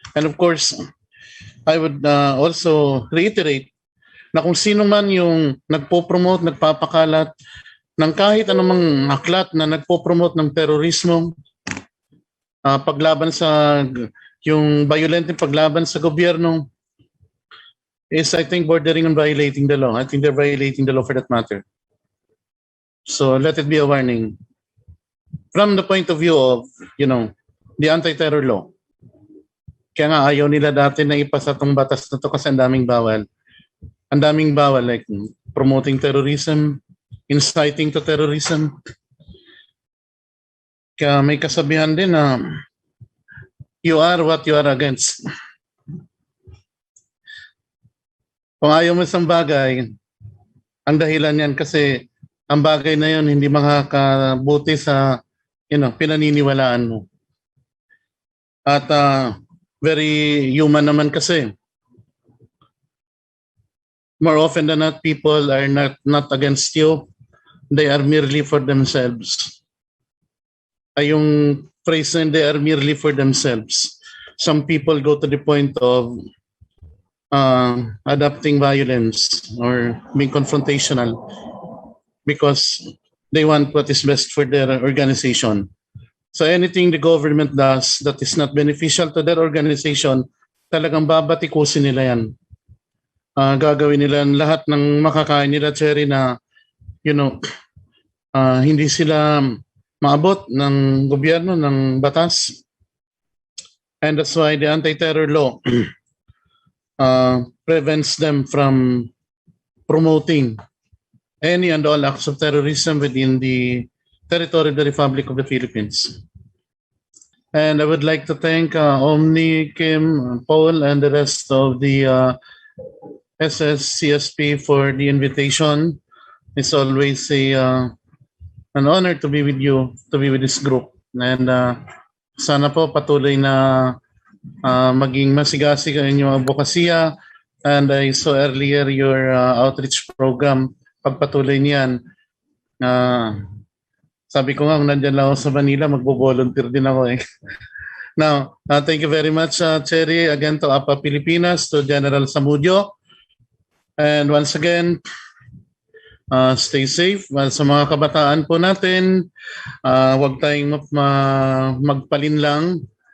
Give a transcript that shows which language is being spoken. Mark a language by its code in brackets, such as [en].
[en] And of course, I would also reiterate [tl] na kung sino man yung nagpo-promote, nagpapakalat ng kahit anumang aklat na nagpo-promote ng terorismo, paglaban sa yung violent paglaban sa gobyerno, [en] is I think bordering on violating the law. I think they're violating the law for that matter. So let it be a warning. From the point of view of, the anti-terror law. [tl] Kaya nga ayaw nila dati na ipasa tong batas na to kasi ang daming bawal. Ang daming bawal, [en] like promoting terrorism, inciting to terrorism. [tl] Kaya may kasabihan din na [en] you are what you are against. [tl] Kung ayaw mo isang bagay, ang dahilan yan kasi ang bagay na yun hindi makakabuti sa pinaniniwalaan mo. At [en] very human [tl] naman kasi. [en] More often than not, people are not against you. They are merely for themselves. [tl] Ay yung phrase na [en] they are merely for themselves. Some people go to the point of adopting violence or being confrontational because they want what is best for their organization. So anything the government does that is not beneficial to their organization, [tl] talagang babatikusin nila yan. Gagawin nila lahat ng makakain nila, Cherry, na hindi sila maabot ng gobyerno, ng batas. [en] And that's why the anti-terror law prevents them from promoting any and all acts of terrorism within the territory of the Republic of the Philippines. And I would like to thank Omni, Kim, Paul, and the rest of the SSCSP for the invitation. It's always an honor to be with you, to be with this group. [tl] And sana po patuloy na maging masigasig ang inyong advokasya. [en] And I saw earlier your outreach program. [tl] Pagpatuloy niyan, sabi ko nga, kung nandyan lang ako sa Manila, magbo-volunteer din ako eh. [en] Now, thank you very much, Cherry, again to APA Pilipinas, to General Samudio. And once again, stay safe. [tl] Sa mga kabataan po natin, huwag tayong magpalinlang.